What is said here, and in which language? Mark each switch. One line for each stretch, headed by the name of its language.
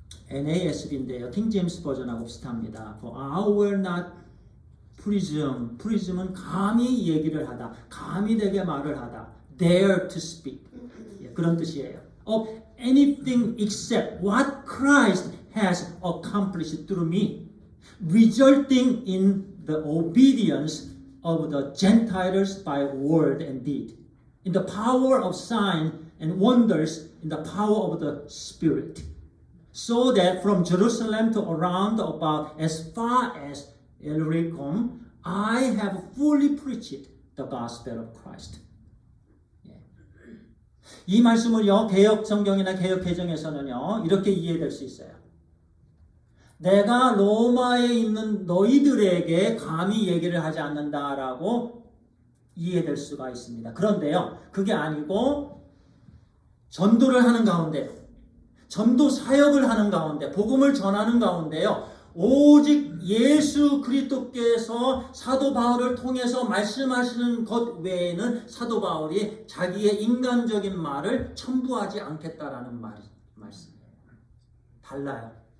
Korean: NASB인데요. 킹 제임스 버전하고 비슷합니다.
English: For I will not presume.
Korean: presume은 감히 얘기를 하다, 감히 되게 말을 하다.
English: dare to speak.
Korean: 그런 뜻이에요.
English: Of anything except what Christ has accomplished through me, resulting in the obedience of the Gentiles by word and deed, in the power of signs and wonders, in the power of the Spirit. So that from Jerusalem to around about as far as Illyricum, I have fully preached the gospel of Christ.
Korean: 이 말씀을요, 개역 성경이나 개역 개정에서는요, 이렇게 이해될 수 있어요. 내가 로마에 있는 너희들에게 감히 얘기를 하지 않는다라고 이해될 수가 있습니다. 그런데요, 그게 아니고 전도를 하는 가운데, 전도 사역을 하는 가운데, 복음을 전하는 가운데요, 오직 예수 그리스도께서 사도 바울을 통해서 말씀하시는 것 외에는 사도 바울이 자기의 인간적인 말을 첨부하지 않겠다라는 말씀이에요. 달라요.